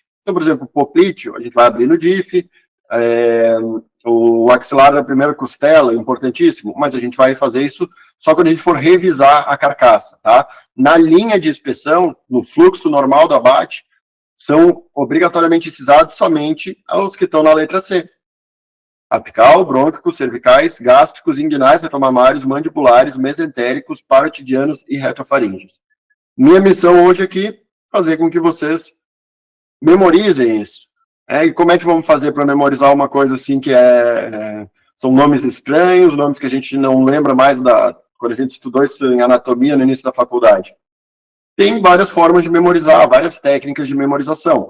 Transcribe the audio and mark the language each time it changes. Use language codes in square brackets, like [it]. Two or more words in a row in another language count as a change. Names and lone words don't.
[pt] Então, por exemplo, o poplíteo, a gente vai abrir no DIF, o axilar da primeira costela, importantíssimo, mas a gente vai fazer isso só quando a gente for revisar a carcaça, tá? Na linha de inspeção, no fluxo normal do abate, são obrigatoriamente incisados somente os que estão na letra C. Apical, brônquicos, cervicais, gástricos, inguinais, retromamários, mandibulares, mesentéricos, parotidianos e retrofaríngeos. Minha missão hoje aqui, fazer com que vocês memorizem isso. E como é que vamos fazer para memorizar uma coisa assim que são nomes estranhos, nomes que a gente não lembra mais quando a gente estudou isso em anatomia no início da faculdade? Tem várias formas de memorizar, várias técnicas de memorização.